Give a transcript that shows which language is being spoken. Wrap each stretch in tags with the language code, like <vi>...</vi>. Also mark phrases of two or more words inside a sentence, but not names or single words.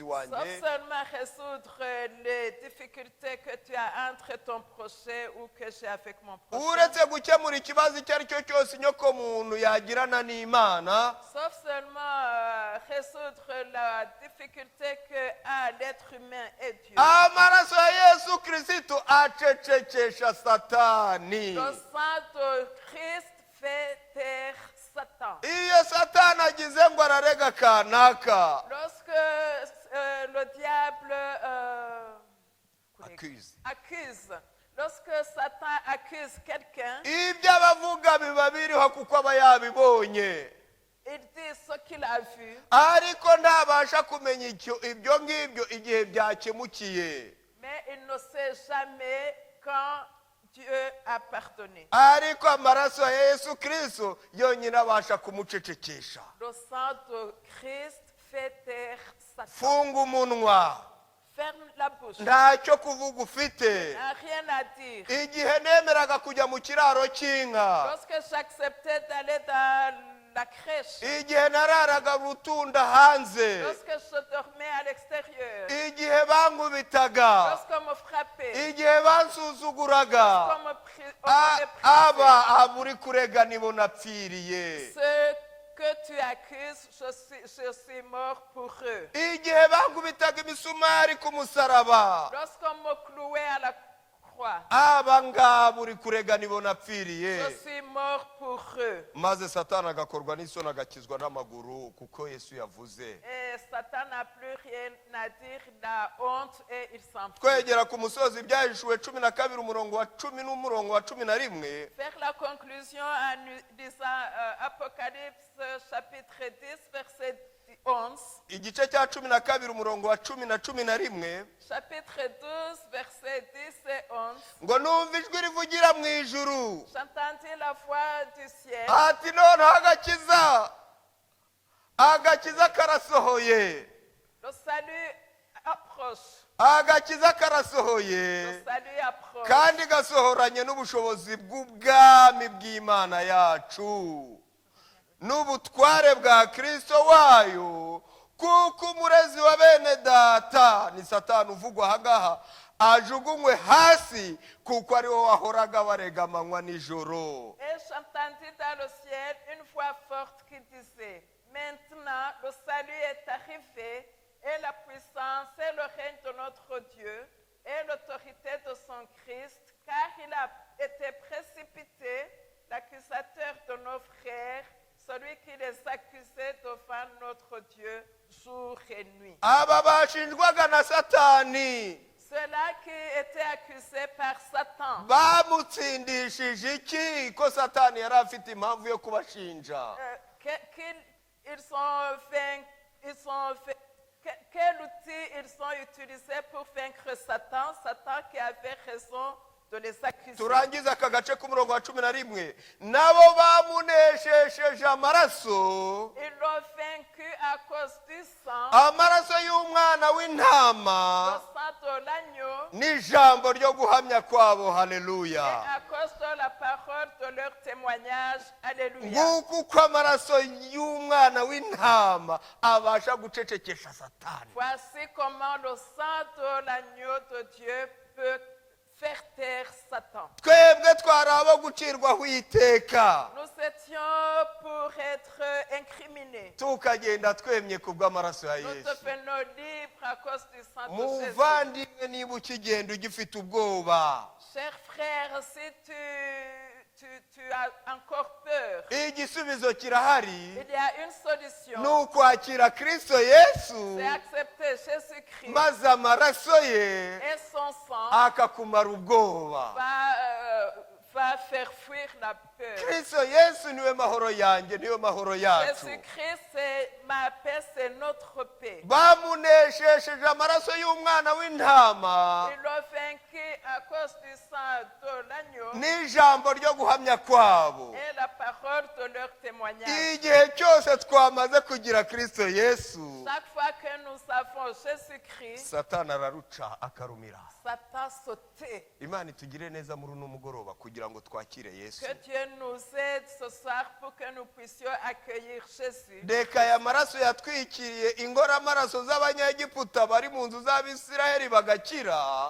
<fr>sauf</fr> <rw>wanjye,</rw> <fr>seulement résoudre les difficultés que tu as entre ton prochain ou que j'ai avec mon prochain,</fr> <rw>uretse gukemura ikibazo icyo ari cyo cyose inyoko muntu yagirana n'Imana,</rw> <fr>sauf seulement résoudre la difficulté que a l'être humain et Dieu.</fr> <rw>amaraso ya Yesu Kristo acecekesha Satani.</rw> <fr>Le sang de Christ fait taire Satan.</fr> <rw>Iyo Satani agize ngo ararega kanaka,</rw> <fr>Lorsque le diable accuse, lorsque Satan accuse quelqu'un,</fr> <rw>ibyo abavuga biba biriho kuko aba yabibonye,</rw> <fr>il dit ce qu'il a vu,</fr> <rw>ariko ntabasha kumenya ibyo ngibyo igihe byakemukiye.</rw> <fr>mais il ne sait jamais quand Dieu a pardonné.</fr> <rw>Ariko amaraso ya Yesu Kristo yonyine abasha kumucecekesha.</rw> <fr>Le sang de Christ fait taire Satan.</fr> <rw>Funga umunwa,</rw> <fr>Ferme la bouche.</fr> <rw>ntacyo kuvuga ufite.</rw> <fr>N'a rien à dire.</fr> <rw>Igihe nemeraga kujya mu kiraro cy'inka,</rw> <fr>Lorsque j'acceptais d'aller dans la crèche,</fr> <rw>igihe nararaga rutunda hanze,</rw> <fr>lorsque je dormais à l'extérieur,</fr> <rw>igihe bankubitaga,</rw> <fr>lorsqu'on me frappait,</fr> <rw>igihe bansuzuguraga,</rw> <fr>lorsqu'on me méprisait,</fr> <rw>aba uri kurega nibo napfiriye.</rw> <fr>ce que tu accuses, je suis mort pour eux.</fr> <rw>Igihe bankubitaga imisumari ku musaraba,</rw> <fr>Lorsqu'on me clouait à la croix,</fr> <rw>aba ngaba uri kurega nibo napfiriye.</rw> <fr>je suis mort pour eux.</fr> <rw>Maze Satani agakorwa n'isoni agakizwa n'amaguru kuko Yesu yavuze.</rw> <fr>Et Satan n'a plus rien à dire, la honte, et il s'en fout.</fr> <rw>Twegera ku musozi Ibyahishuwe 12 umurongo wa 10 n'umurongo wa 11.</rw> <fr>Faire la conclusion en lisant Apocalypse chapitre 10, verset 11.</fr> <rw>Igice cya 12 umurongo wa 10 na 11.</rw> <fr>Chapitre 12, verset 10 et 11.</fr> <rw>Ngo numva ijwi rivugira mu ijuru</rw> <fr>J'entendis la voix du ciel.</fr> <rw>ati noneho agakiza karasohoye,</rw> <fr>Le salut approche.</fr> <rw>agakiza</rw> <fr>Le</fr> <rw>karasohoye,</rw> <fr>salut approche.</fr> <rw>kandi gasohoranye n'ubushobozi bw'ubwami bw'Imana yacu n'ubutware bwa Kristo wayo, kuko umurezi wa bene data ni Satani uvugwa ahangaha ajugunywe hasi, kuko ari wo wahoraga barega amanywa nijoro.</rw> <fr>Et j'entendis dans le ciel une voix forte qui disait, maintenant le salut est arrivé, et la puissance et le règne de notre Dieu, et l'autorité de son Christ, car il a été précipité, l'accusateur de nos frères, celui qui les accusait devant notre Dieu jour et nuit.</fr> <rw>Aba bashinjwaga na Satani</rw> <fr>Ceux-là qui étaient accusés par Satan,</fr> <rw>bamutsindishije iki? Ko Satani yari afite impamvu yo kubashinja.</rw> <fr>quel outil ils ont utilisé pour vaincre Satan, Satan qui avait raison de les accuser.</fr> <rw>Turangiza aka gace k'umurongo wa 11. Nabo bamuneshesheje amaraso,</rw> <fr>Ils l'ont vaincu à cause du sang,</fr> <rw>amaraso y'umwana</rw> <fr>le</fr> <rw>w'intama</rw> <fr>sang de l'agneau,</fr> <rw>n'ijambo ryo guhamya kwabo.</rw> <fr>et</fr> <rw>Haleluya.</rw> <fr>à cause de la parole de leur témoignage. Alléluia.</fr> <rw>Nguko uko amaraso y'umwana w'intama abasha gucecekesha Satani.</rw> <fr>Voici comment le sang de l'agneau de Dieu peut faire taire Satan.</fr> <rw>Twebwe twari abo gucirwaho iteka,</rw> <fr>Nous étions pour être incriminés.</fr> <rw>tukagenda twemye ku bw'amaraso ya</rw> <fr>Nous</fr> <rw>Yesu.</rw> <fr>devenons libres à cause du sang de Jésus.</fr> <rw>Muvandimwe, niba ukigenda ugifite ubwoba,</rw> <fr>Cher frère, si tu as encore peur,</fr> <rw>igisubizo kirahari,</rw> <fr>il y a une solution.</fr> <rw>ni ukwakira Kristo Yesu,</rw> <fr>C'est accepter Jésus-Christ</fr> <rw>maze amaraso ye</rw> <fr>et son sang</fr> <rw>akakumara ubwoba.</rw> <fr>va faire fuir la peur.</fr> <rw>Kristo Yesu niwe mahoro yanjye, niwe mahoro yacu.</rw> <fr>Jésus-Christ, c'est ma paix, c'est notre paix.</fr> <rw>Bamuneshesheje amaraso y'umwana w'intama</rw> <fr>Ils l'ont vaincu à cause du sang de l'agneau</fr> <rw>n'ijambo ryo guhamya kwabo.</rw> <fr>et la parole parole de leur témoignage.</fr> <rw>igihe cyose twamaze kugira Kristo Yesu,</rw> <fr>Chaque fois que nous avons Jésus-Christ,</fr> <rw>Satani araruca akarumira.</rw> <fr>Satan sautait.</fr> <rw>Imana itugire neza muri uno mugoroba kugira ngo twakire Yesu.</rw> <fr>Que Dieu nous aide ce soir pour que nous puissions accueillir Jésus.</fr> <rw>Reka aya maraso yatwikiriye ingoramaraso z'abanyegiputa bari mu nzu z'Abisiraheli bagakira.</rw>